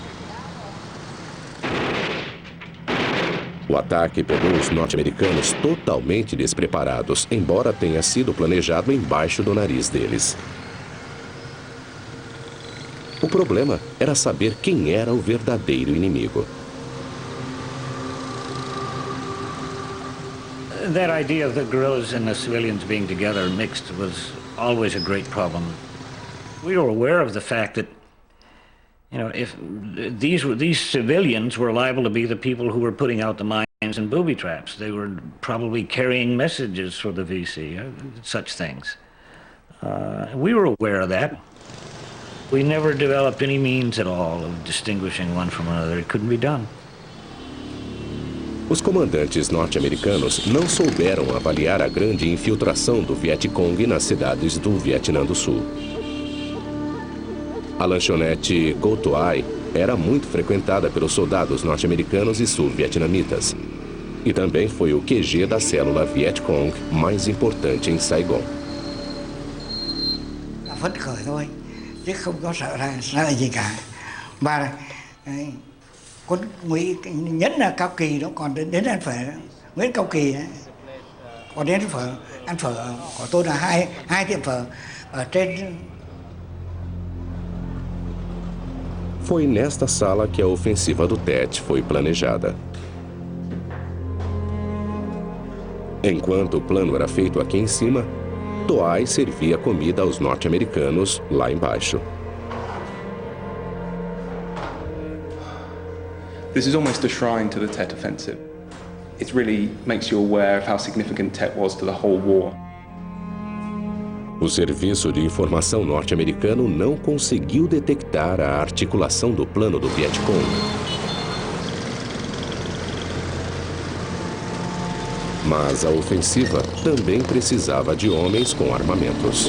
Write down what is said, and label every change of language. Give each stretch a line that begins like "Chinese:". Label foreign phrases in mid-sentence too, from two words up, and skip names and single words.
Portuguese: O ataque pegou os norte-americanos totalmente despreparados, embora tenha sido planejado embaixo do nariz deles. O problema era saber quem era o verdadeiro inimigo.
English: That idea of the guerrillas and the civilians being together mixed was always a great problem. We were aware of the fact that, you know, if these civilians were liable to be the people who were putting out the mines and booby traps. They were probably carrying messages for the VC, such things. We were aware of that. We never developed any means at all of distinguishing one from another. It couldn't be done.
Portuguese: Os comandantes norte-americanos não souberam avaliar a grande infiltração do Vietcong nas cidades do Vietnã do Sul. A lanchonete Go To Ai era muito frequentada pelos soldados norte-americanos e sul-vietnamitas. E também foi o QG da célula Vietcong mais importante em Saigon.
Vietnamese: Phấn khởi thôi, chứ không có sợ gì cả. Và quân Ngụy nhất là Cao Kỳ đó, còn đến ăn phở Nguyễn Cao Kỳ ấy. Còn đến ăn phở của tôi là hai tiệm phở ở trên.
Portuguese: Foi nesta sala que a ofensiva do Tet foi planejada. Enquanto o plano era feito aqui em cima, To Ai servia comida aos norte-americanos lá embaixo.
English: This is almost a shrine to the Tet Offensive. It really makes you aware of how significant Tet was to the whole war.
Portuguese: O Serviço de Informação norte-americano não conseguiu detectar a articulação do plano do Vietcong. Mas a ofensiva também precisava de homens com armamentos.